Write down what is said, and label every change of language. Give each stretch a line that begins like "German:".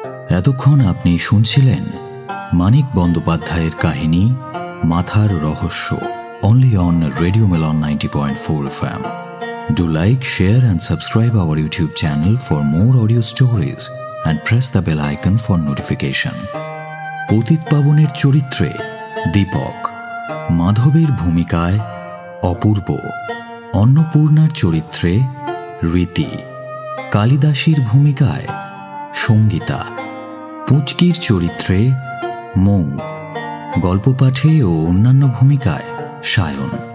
Bangla: এতক্ষণ আপনি শুনছিলেন মানিক বন্দ্যোপাধ্যায়ের কাহিনী মাথার রহস্য,
English: only on Radio Milan 90.4 FM. Do like, share and subscribe our YouTube channel for more audio stories and press the bell icon for notification.
Bangla: পতিত পাবনের চরিত্রে দীপক, মাধবের ভূমিকায় অপূর্ব, অন্নপূর্ণার চরিত্রে রীতি, কালিদাসীর ভূমিকায় সঙ্গীতা, পুচকির চরিত্রে মৌ, গল্প পাঠে ও অন্যান্য ভূমিকায় সায়ন,